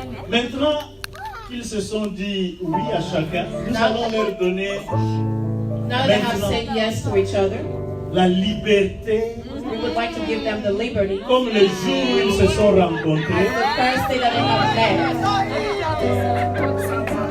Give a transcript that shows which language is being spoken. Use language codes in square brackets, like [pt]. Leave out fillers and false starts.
[fr] Maintenant qu'ils se sont dit oui à chacun, nous allons leur donner [en] Now they have said yes to each other, [fr] la liberté, [en] we would like to give them the liberty. [fr] comme le jour où ils se sont rencontrés, [en] The first day that they have met,